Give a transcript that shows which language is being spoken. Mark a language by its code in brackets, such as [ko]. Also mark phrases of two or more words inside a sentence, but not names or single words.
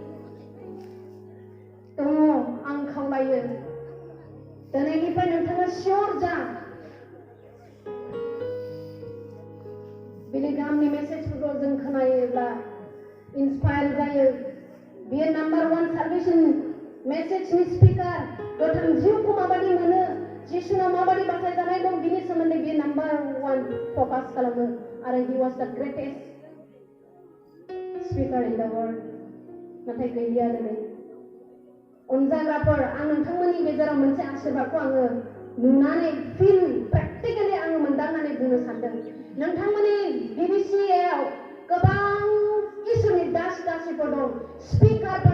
[brx] दङ आं खावलायो दिनैनिफ्राय नोंथाङा सियर जा बिलिग्रामनि मेसेजफोरखौ जों खोनायोब्ला इन्सपायार जायो बियो नाम्बार 1 सालभेशन मेसेजनि स्पिकार गोथां जिउखौ माबायदि मोनो जिसुनाव माबायदि बासायजानाय दं बिनि सोमोन्दै बियो नाम्बार 1 फकास खालामो आरो [en] he was the greatest speaker in the world [brx] नाथाय गैलिया दिनै अनजाग्राफोर आं नोंथांमोननि गेजेराव मोनसे आशीर्बादखौ आङो नुनानै [en] feel practically [brx] आङो मोनदांनानै बुंनो सानदों नोंथांमोननि बिबिसिआव गोबां इसोरनि दासिफोर दं स्पिकारफोर